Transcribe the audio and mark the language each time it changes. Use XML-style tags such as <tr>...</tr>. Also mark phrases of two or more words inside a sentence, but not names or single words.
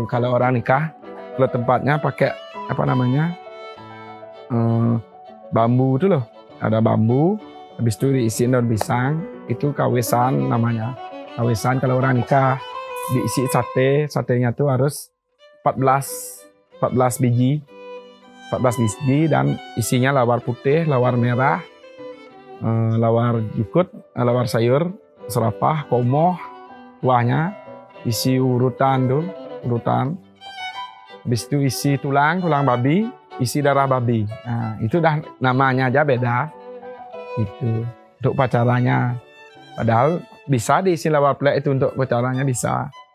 <id>Kalau orang nikah, kalau tempatnya pakai apa namanya bambu itu loh, ada bambu. Habis itu diisiin daun pisang, itu kawesan namanya. Kawesan kalau orang nikah diisi satenya tuh harus 14 biji. 14 biji dan isinya lawar putih, lawar merah, lawar jukut, lawar sayur, serapah, komoh, kuahnya isi urutan. Habis itu isi tulang babi, isi darah babi. Nah, itu dah namanya aja beda. Itu untuk pacarannya. Padahal bisa diisi lawar plek itu untuk pacarannya bisa.</id>